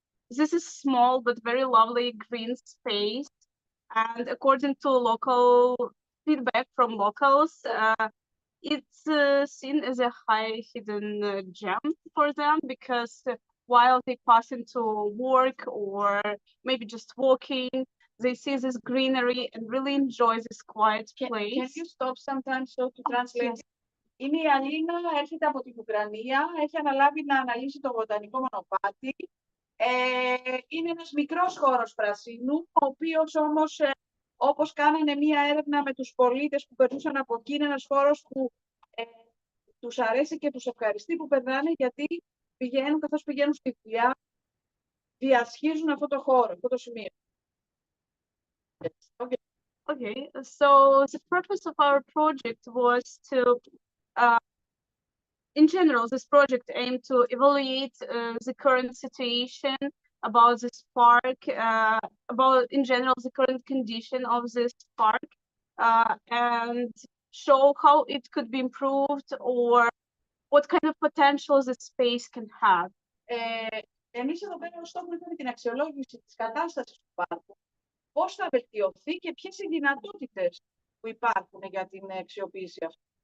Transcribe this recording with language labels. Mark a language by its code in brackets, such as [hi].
[en] This is small but very lovely green space, and according to local feedback from locals, it's seen as a high hidden gem for them, because while they pass into work or maybe just walking, they see this greenery and really enjoy this quiet place. Can you stop sometimes so to translate? Yes. [el] Είναι η Αλίνα, έρχεται από την Ουκρανία, έχει αναλάβει να αναλύσει το βοτανικό μονοπάτι. Είναι ένας μικρός χώρος πρασίνου, ο οποίος όμως, όπως κάνανε μία έρευνα με τους πολίτες που περνούσαν από εκεί, είναι ένας χώρος που τους αρέσει και τους ευχαριστεί που περνάνε, γιατί πηγαίνουν, καθώς πηγαίνουν στη δουλειά, διασχίζουν αυτό το χώρο, αυτό το σημείο. [en] Okay, so the purpose of our project was to, in general, this project aimed to evaluate the current situation about this park, about, in general, the current condition of this park, and show how it could be improved or what kind of potential the space can have. [el] Εμείς εδώ πέρα ως στόχο είχαμε την αξιολόγηση της κατάστασης του πάρκου, πώς θα βελτιωθεί και ποιες οι δυνατότητες που υπάρχουν για την αξιοποίηση αυτή.